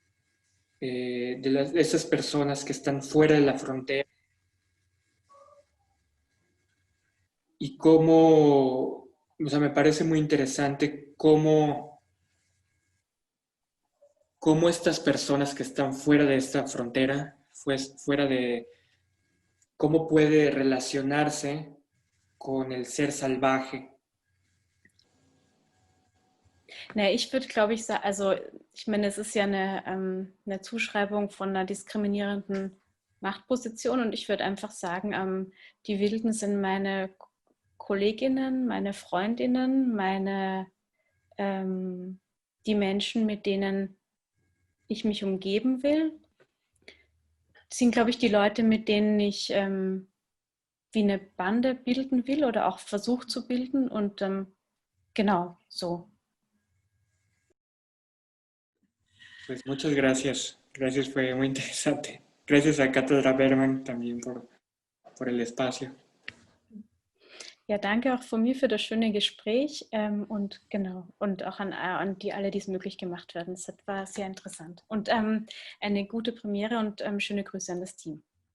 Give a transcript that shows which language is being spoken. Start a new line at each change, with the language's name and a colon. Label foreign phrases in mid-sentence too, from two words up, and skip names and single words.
Spanish: de esas personas que están fuera de la frontera, y cómo, o sea, me parece muy interesante cómo estas personas que están fuera de esta frontera, fuera de cómo puede relacionarse con el ser salvaje.
German: Ich würde, glaube ich, sagen, also ich meine, es ist ja eine Zuschreibung von einer diskriminierenden Machtposition, und ich würde einfach sagen, die Wilden sind meine Kolleginnen, meine Freundinnen, die Menschen, mit denen ich mich umgeben will, sind, glaube ich, die Leute, mit denen ich wie eine Bande bilden will oder auch versuche zu bilden, und genau so.
Spanish: Pues muchas gracias. Gracias, fue muy interesante. Gracias a Cátedra Bergman también por el espacio.
German: Ja, danke auch von mir für das schöne Gespräch und genau, und auch an alle, die es möglich gemacht werden. Es war sehr interessant und eine gute Premiere, und schöne Grüße an das Team.